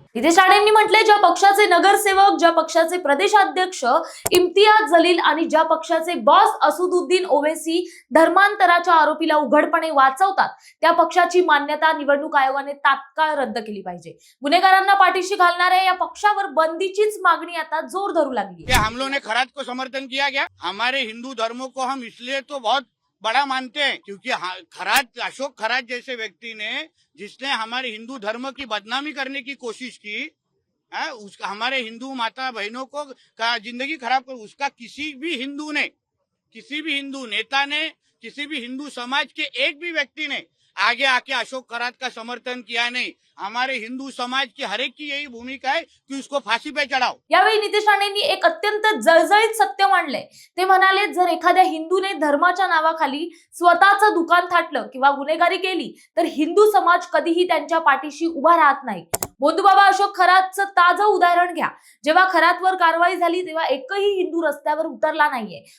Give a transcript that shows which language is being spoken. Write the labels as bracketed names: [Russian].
[Marathi] नितेश राणेंनी म्हटले, ज्या पक्षाचे नगरसेवक, ज्या पक्षाचे प्रदेशाध्यक्ष इम्तियाज जलील आणि ज्या पक्षाचे बॉस असदुद्दीन ओवैसी धर्मांतराच्या आरोपीला उघडपणे वाचवतात, त्या पक्षाची मान्यता निवडणूक आयोगाने तात्काळ रद्द केली पाहिजे. गुन्हेगारांना पाठीशी घालणाऱ्या या पक्षावर बंदीचीच मागणी आता जोर धरू लागली. [Hindi] हम लोगों ने खरात को समर्थन किया गया. हमारे हिंदू धर्मों को हम इसलिए तो बहुत बड़ा मानते हैं क्योंकि खरात, अशोक खरात जैसे व्यक्ति ने, जिसने हमारे हिंदू धर्म की बदनामी करने की कोशिश की, हमारे हिंदू माता बहनों को का जिंदगी खराब कर, उसका किसी भी हिंदू ने, किसी भी हिंदू नेता ने, किसी भी हिंदू समाज के एक भी व्यक्ति ने आगे आके अशोक खरात का समर्थन किया नहीं. हमारे हिंदू समाज की हर एक की यही भूमिका है कि उसको फांसी पे चढ़ाओ. [Marathi] यावेळी नितेश राणेंनी एक अत्यंत जळजळीत सत्य मांडले. ते म्हणाले, जर एखाद्या हिंदूने धर्माच्या नावाखाली स्वतःचं दुकान थाटलं किंवा गुन्हेगारी केली तर हिंदू समाज कधीही त्यांच्या पाठीशी उभा राहत नाही. बोंधूबाबा अशोक खरातचं ताजं उदाहरण घ्या. जेव्हा खरातवर कारवाई झाली तेव्हा एकही हिंदू रस्त्यावर उतरला नाहीये.